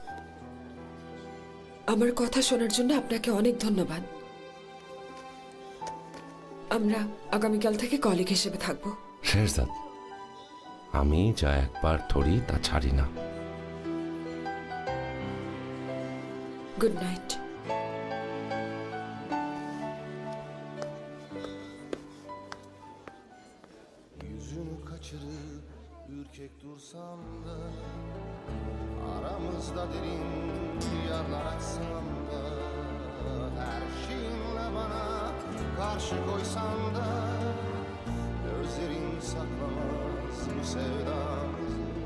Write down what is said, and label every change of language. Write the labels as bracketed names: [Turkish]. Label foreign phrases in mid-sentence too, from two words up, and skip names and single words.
[Bangla] আমার কথা শোনার জন্য আপনাকে অনেক ধন্যবাদ। আমরা আগামীকাল থেকে কলিগ হিসেবে থাকবো। শেহরজাদ, আমি যা একবার ধরি তা ছাড়ি না। [English] Good night. [Turkish] Yüzünü kaçırıp ürkek dursam da aramızda derin yarlar açsam da her şeyinle bana karşı koysan da gözlerin saklamaz bu sevdamızı.